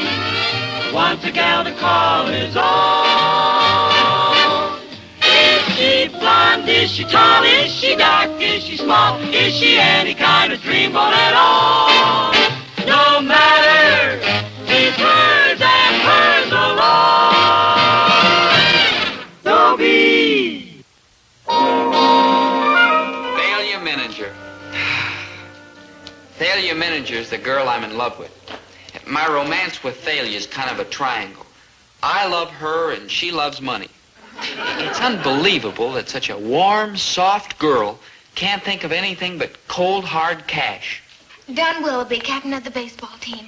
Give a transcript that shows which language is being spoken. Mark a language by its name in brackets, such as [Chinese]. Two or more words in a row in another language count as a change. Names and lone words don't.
[English] Once a gal to call his own. Is she blonde? Is she tall? Is she dark? Is she small? Is she any kind of dreamboat at all? No matter, she's hers and hers alone. Dobie. Thalia Miniger. Thalia Miniger is the girl I'm in love with. My romance with Thalia is kind of a triangle. I love her and she loves money. It's unbelievable that such a warm, soft girl can't think of anything but cold, hard cash. Don Willoughby, captain of the baseball team.